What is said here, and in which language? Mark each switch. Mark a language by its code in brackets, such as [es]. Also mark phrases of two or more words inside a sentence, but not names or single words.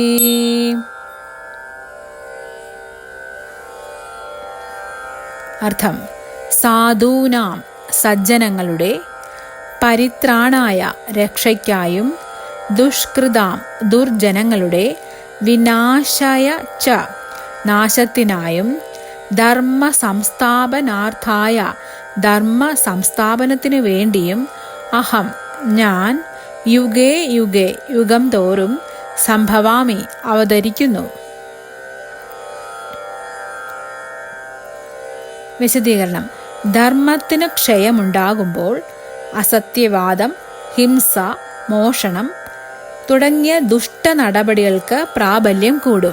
[ml] അർത്ഥം: സാധൂനാം സജ്ജനങ്ങളുടെ, പരിത്രാണായ രക്ഷയ്ക്കായും, ദുഷ്കൃതാം ദുർജനങ്ങളുടെ, [sa] വിനാശായ ച [ml] നാശത്തിനായും, [sa] ധർമ്മ സംസ്ഥാപനാർത്ഥായ [ml] ധർമ്മ സംസ്ഥാപനത്തിനു വേണ്ടിയും, അഹം ഞാൻ, [sa] യുഗേ യുഗേ [ml] യുഗം തോറും, സംഭവാമി അവതരിക്കുന്നു. വിശദീകരണം: ധർമ്മത്തിന് ക്ഷയമുണ്ടാകുമ്പോൾ അസത്യവാദം, ഹിംസ, മോഷണം തുടങ്ങിയ ദുഷ്ട നടപടികൾക്ക് പ്രാബല്യം കൂടും.